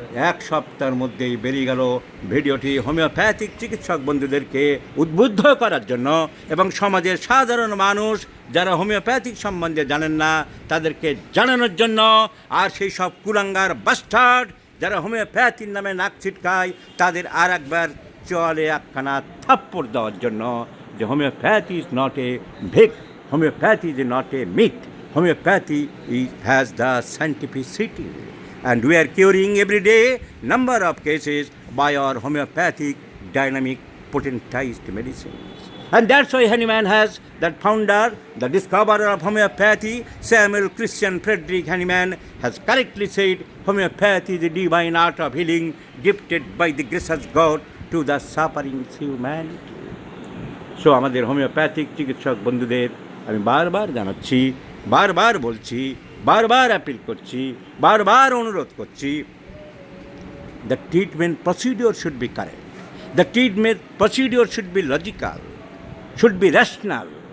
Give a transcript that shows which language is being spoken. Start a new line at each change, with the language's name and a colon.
Bangla: এক সপ্তাহের মধ্যেই বেরিয়ে গেল। ভিডিওটি হোমিওপ্যাথিক চিকিৎসক বন্ধুদেরকে উদ্বুদ্ধ করার জন্য, এবং সমাজের সাধারণ মানুষ যারা হোমিওপ্যাথিক সম্বন্ধে জানেন না তাদেরকে জানানোর জন্য, আর সেই সব কুলাঙ্গার বাস্টার্ড যারা হোমিওপ্যাথির নামে নাক ছিটকায় তাদের আর একবার চলে একখানা থাপ্পড় দেওয়ার জন্য, যে
English: Homeopathy is not a Vicco, homeopathy is not a myth. Homeopathy has the scientificity, and we are curing every day number of cases by our homeopathic dynamic potentized medicines. And that's why Hahnemann has, that founder, the discoverer of homeopathy, Samuel Christian Frederick Hahnemann, has correctly said homeopathy is the divine art of healing gifted by the gracious God to the suffering humanity.
Bangla: So আমাদের homeopathic চিকিৎসক বন্ধুদের আমি বারবার জানাচ্ছি, বারবার বলছি, বারবার appeal করছি, বারবার অনুরোধ করছি,
English: The treatment procedure should be correct, the treatment procedure should be logical, should be rational.